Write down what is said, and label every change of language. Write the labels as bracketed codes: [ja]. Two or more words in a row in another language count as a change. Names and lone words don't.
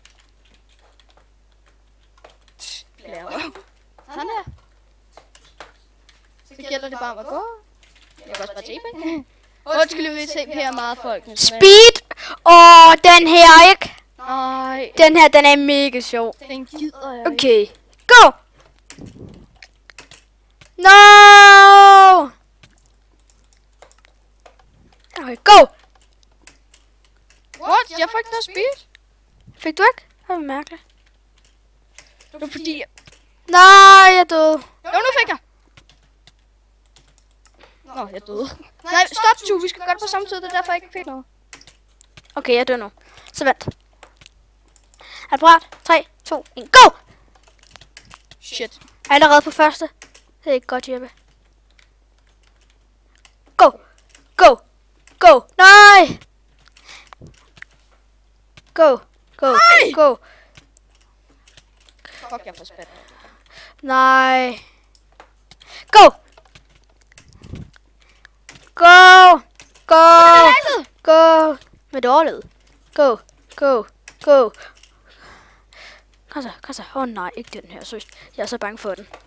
[da] Sådan der. Så gælder det bare om at gå. Jeg kan også bare tape. Undskyld, vi tape her meget folk. Speed! Den her, ikke? Nej, Den her, den er mega sjov. den gider jeg ikke. [en] Okay. Go! No! Okay, go! What? [da] Jeg får ikke noget speed. Fik du ikke? Det var mærkeligt. Det var fordi... Nej, jeg døde. Jo, nu fik jeg. Nå, jeg døde. Nej, stop, Tue. Vi skal gøre det på samme tid. Det er derfor, jeg ikke fik noget. Okay, jeg dør nu. Så vent. Er du parat? [en] 3, 2, 1, go! [da] Shit. Allerede på første. Det er ikke godt, Jeppe. [en] Go! Go! Go! Nej! Go! Go! [da] Nej! [en] Go! [da] Fuck, jeg får spændt. Nej! [en] Go! Go! Go! Go! [da] Med dårligt. [en] Go! Go! Go! [da] Kom så. Nej, ikke den her. Seriøst. Jeg er så bange for den.